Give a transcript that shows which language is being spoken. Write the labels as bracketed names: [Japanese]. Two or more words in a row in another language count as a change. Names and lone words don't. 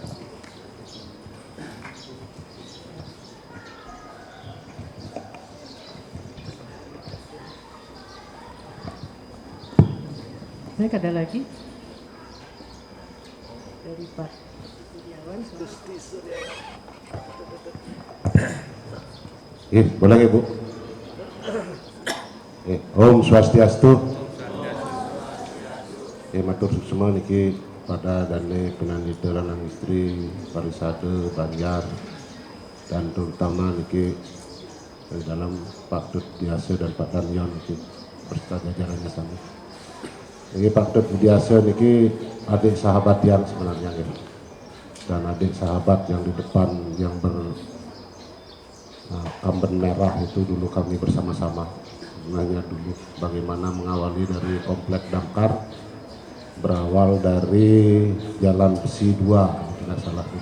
[Indonesian] Baik, ada lagi dari Pak Setiawan. Boleh Ibu? Om Swastiastu. [Balinese] Matur semua niki pada dane penanita lanang istri Parisade Banjar, [Indonesian] dan terutama niki dalam Pak Dut Biasa dan Pak Darmion niki berserta jajarannya sama. Niki Pak Dut Biasa niki adik sahabat yang sebenarnya gitu. Dan adik sahabat yang di depan yang kamben merah itu dulu kami bersama-sama. Sebenarnya dulu bagaimana mengawali dari Komplek Damkar, berawal dari Jalan Besi 2, tidak salah ini.